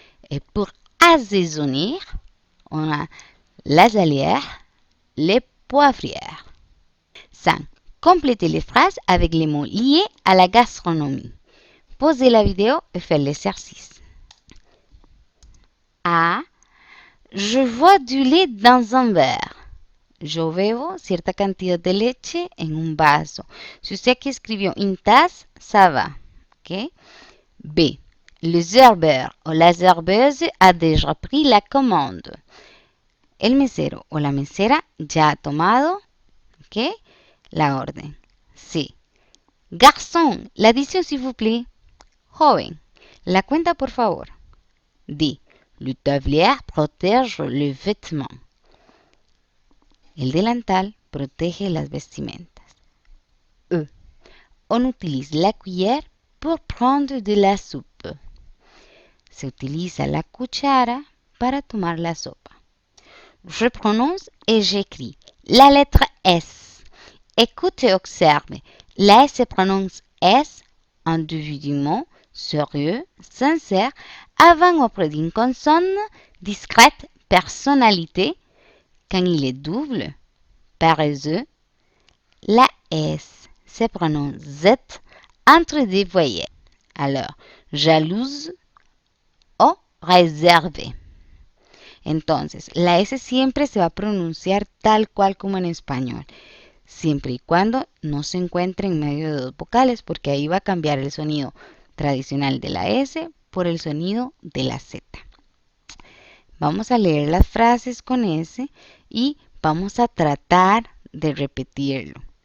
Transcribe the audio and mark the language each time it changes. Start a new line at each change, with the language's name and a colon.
French: Et pour assaisonner, on a la salière, les poivrières. 5. Complétez les phrases avec les mots liés à la gastronomie. Pausez la vidéo et faites l'exercice. A. Je vois du lait dans un verre.
Spanish: Yo bebo cierta cantidad de leche en un vaso. Si usted aquí escribió une tasse,
French: ça va.
Spanish: ¿Okay? B.
French: Le serveur o la serveuse a déjà pris la commande.
Spanish: El mesero o la mesera ya ha tomado, ¿okay?, la orden.
French: C. Garçon, l'addition s'il vous plaît.
Spanish: Joven, la cuenta por favor.
French: D. Le tablier protège le vêtement.
Spanish: El delantal protege las vestimentas.
French: E. On utilise la cuillère pour prendre de la soupe.
Spanish: Se utiliza la cuchara para tomar la sopa.
French: Je prononce et j'écris la lettre S. Écoute et observe. La S se prononce S, individuellement, sérieux, sincère, avant auprès d'une consonne discrète, personnalité. Quand il est double, paresseux, la S se prononce Z entre des voyelles. Alors, jalouse o réservée.
Spanish: Entonces, la S siempre se va a pronunciar tal cual como en español, siempre y cuando no se encuentre en medio de dos vocales, porque ahí va a cambiar el sonido tradicional de la S por el sonido de la Z. Vamos a leer las frases con S y vamos a tratar de repetirlo.